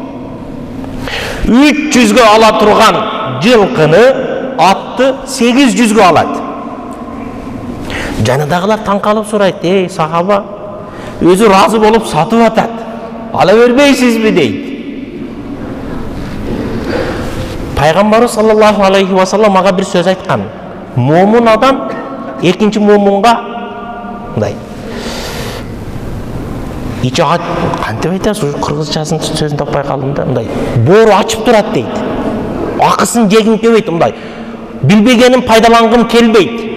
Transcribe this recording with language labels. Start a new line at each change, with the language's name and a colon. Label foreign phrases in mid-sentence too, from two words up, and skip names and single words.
Kyrgyz: 300ге ала турган жылкыны, атты 800ге алат. Жанындагылар таң калып сурайт: "Эй, сахаба, өзү разы болуп сатып атат. Ала бербейсизби?" дейт. Пайгамбарыбыз
Arabic: صلى الله عليه وسلم
Kyrgyz: ага бир сөз айткан. Момун адам экинчи момунга мындай: ичи кантип айтасыз, ушу кыргызчасын сөзүн таппай калдым да, мындай боору ачып турат дейт. Акысын жегим келбейт, мындай билбегенин пайдалангым келбейт.